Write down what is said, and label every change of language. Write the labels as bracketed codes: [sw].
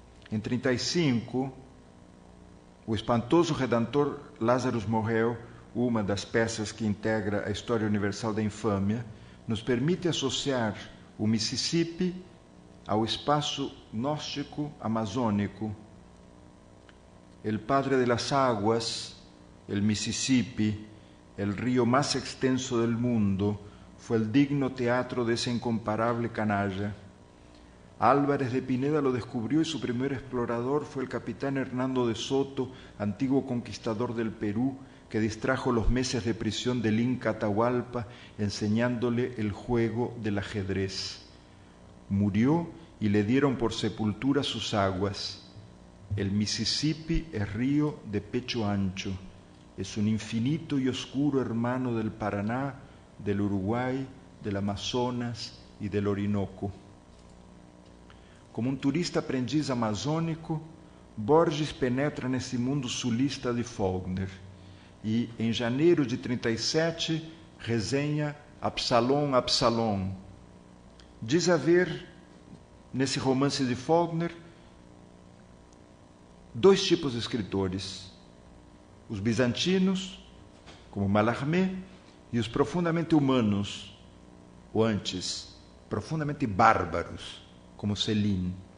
[pt] Em 1935, o espantoso Redentor Lazarus morreu, uma das peças que integra a história universal da infâmia, nos permite associar o Mississippi ao espaço gnóstico amazônico. [es] El padre de las aguas, el Mississippi, el río más extenso del mundo, fue el digno teatro de ese incomparable canalla. Álvarez de Pineda lo descubrió y su primer explorador fue el capitán Hernando de Soto, antiguo conquistador del Perú, que distrajo los meses de prisión del Inca Atahualpa enseñándole el juego del ajedrez. Murió y le dieron por sepultura sus aguas. El Mississippi es río de pecho ancho, es un infinito y oscuro hermano del Paraná, del Uruguay, del Amazonas y del Orinoco. [pt] Como um turista aprendiz amazônico, Borges penetra nesse mundo sulista de Faulkner e, em janeiro de 1937, resenha Absalom, Absalom. Diz haver, nesse romance de Faulkner, dois tipos de escritores: os bizantinos, como Mallarmé, e os profundamente humanos, ou antes, profundamente bárbaros, como Céline.